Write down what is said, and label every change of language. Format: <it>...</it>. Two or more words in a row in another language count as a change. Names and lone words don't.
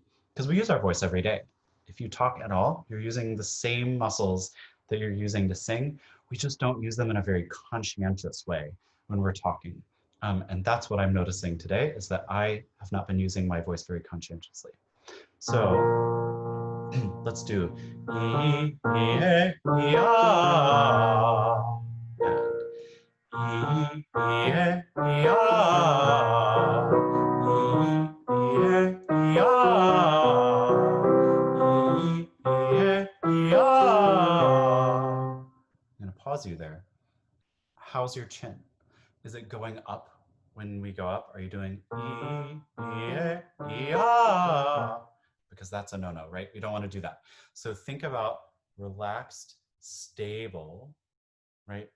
<en>Because we use our voice every day. If you talk at all, you're using the same muscles that you're using to sing. We just don't use them in a very conscientious way when we're talking. And that's what I'm noticing today is that I have not been using my voice very conscientiously. So let's do E, E, E, E, ah. And E, E, E, ah. E, E, E, ah. E, E, E, ah. I'm going to pause you there. How's your chin? Is it going up when we go up? Are you doing E, E, E, ah? Because that's a no-no, right? We don't want to do that. So think about relaxed, stable, right?</en>